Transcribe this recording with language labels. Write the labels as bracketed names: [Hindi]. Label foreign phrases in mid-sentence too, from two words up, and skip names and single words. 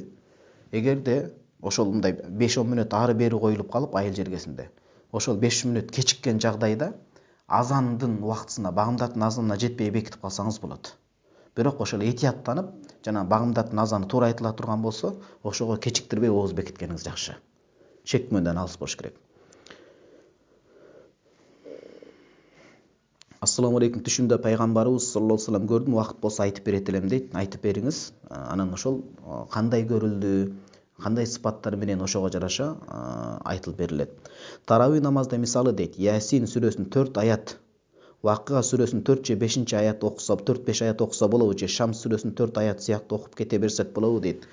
[Kyrgyz] Эгерде ошол мындай 5-10 мүнөт ары бери коюлуп калып айыл жергесинде, ошол 5 мүнөт кечиккен жагдайда азандын убактысына, багымдаттын азанына жетпей бекитип калсаңыз болот. Бирок ошол этияттанып, жана багымдаттын азаны туура айтыла турган болсо, ошого кечиктирбей ооз бекиткениңиз жакшы. Чекмөдөн алыс болуш керек. [Arabic] السلام عليكم, [Kyrgyz] түшүмдө пайгамбарыбыз [Arabic] صلى الله عليه وسلم [Kyrgyz] көрдүм, убакыт болсо айтып берет элем дейт. Айтып бериңиз. Анан ошол кандай көрүлдү, кандай сыпаттар менен ошого жараша айтылып берилет. Тарави намазда мисалы дейт, Ясин сүрөсүнүн 4 аят, Вакыга сүрөсүнүн 4 же 5 аят окуса, 4-5 аят окуса болобу, же Шамс сүрөсүнүн 4 аят сыяктуу окуп кете берсек болобу дейт.